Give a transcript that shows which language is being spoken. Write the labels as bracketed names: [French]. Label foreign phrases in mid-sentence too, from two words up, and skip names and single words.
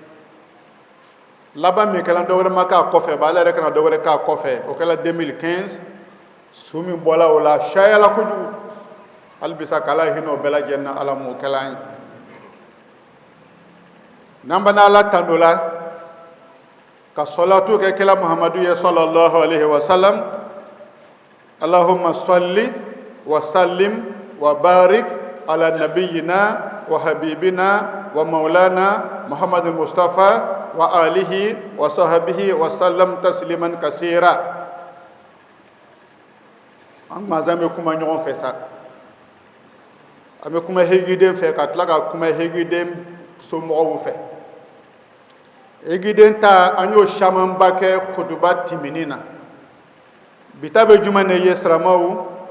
[Bambara] laban min kɛla dɔ wɛrɛ ma k'a kɔfɛ ba ale yɛrɛ kana dɔ wɛrɛ k'a kɔfɛ o kɛla 2015 su min bɔla o la cayala kojugu hali bisa k'ala hinɛ o bɛɛ lajɛlen na ala m'o kɛla an ye n'an bɛ n'ala tando la ka salatu kɛ kɛla muhamadu ye [Arabic] صلى الله عليه وسلم اللهم صل وسلم وبارك على نبينا وحبيبنا ومولانا محمد مصطفى وآله وصحبه وسلم تسليما كثيرا [Bambara] an mazan bɛ kuma ɲɔgɔn fɛ sa an bɛ kuma hegiden fɛ ka tila ka kuma hegiden somɔgɔw fɛ egiden ta an y'o camanba kɛ khutuba timini na bi ta bɛ juma ne ye siramaw